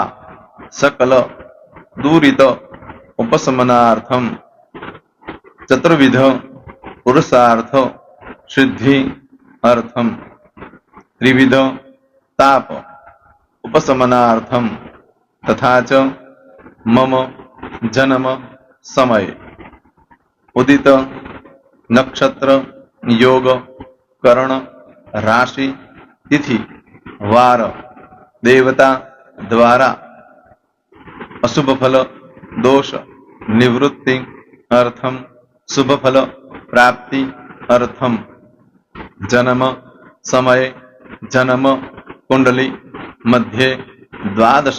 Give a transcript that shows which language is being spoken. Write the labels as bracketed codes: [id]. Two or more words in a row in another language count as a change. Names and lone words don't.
[sa] સકલ દુરિત ઉપશમનાર્થમ ચતુર્વિધ પુરુષાર્થ સિદ્ધિ અર્થમ ત્રિવિધ તાપ ઉપશમનાર્થમ તથા ચ મમ જન્મ સમય ઉદિત નક્ષત્ર યોગ करण, राशि, तिथि, वार, देवता द्वारा अशुभ फल, दोष निवृत्ति अर्थम, शुभ फल प्राप्ति अर्थम, जन्म समय, जन्म कुंडली मध्ये द्वादश